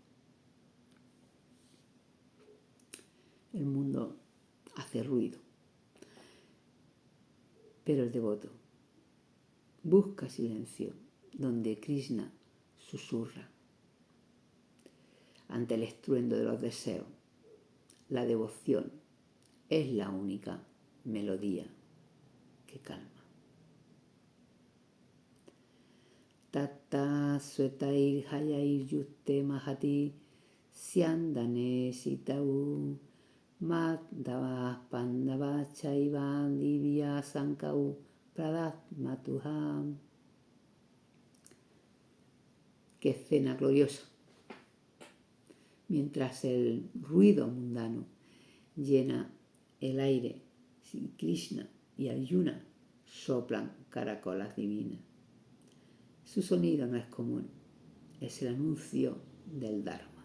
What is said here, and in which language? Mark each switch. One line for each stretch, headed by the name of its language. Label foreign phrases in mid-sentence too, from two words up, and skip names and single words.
Spanish: El mundo hace ruido, pero el devoto busca silencio donde Krishna susurra. Ante el estruendo de los deseos, la devoción es la única melodía que calma.
Sanskrit: ततः श्वेतैर्हयैर्युक्ते महति स्यन्दने स्थितौ माधवः पाण्डवश्चैव दिव्यौ शङ्खौ प्रदध्मतुः.
Spanish: Qué escena gloriosa. Mientras el ruido mundano llena el aire, Krishna y Arjuna soplan caracolas divinas. Su sonido no es común, es el anuncio del Dharma.